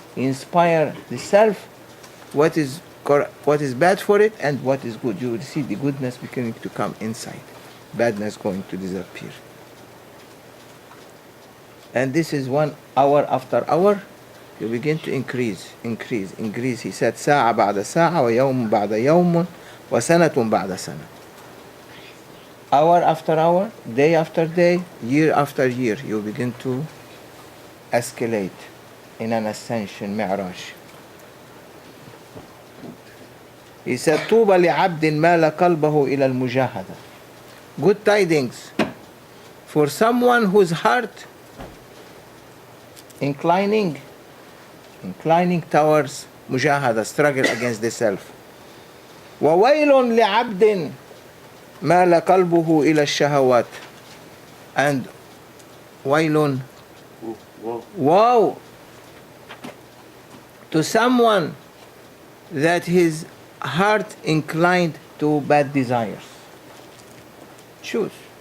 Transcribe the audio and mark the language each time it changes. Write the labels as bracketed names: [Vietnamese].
[English] Inspire the self, what is bad for it and what is good. You will see the goodness beginning to come inside, badness going to disappear. And this is 1 hour after hour, you begin to increase. He said, [Arabic] ساعة بعد ساعة ويوم بعد يوم وسنة بعد سنة. [English] hour after hour, day after day, year after year, you begin to escalate in an ascension, mi'raj. He said, [Arabic] طوبى لعبد مال قلبه إلى المجاهدة. [English] Good tidings for someone whose heart inclining towards mujahada, struggle against the self. [Arabic] وويل لعبد مال قلبه إلى الشهوات. [English] And ويل, woe to someone that his heart inclined to bad desires. Choose.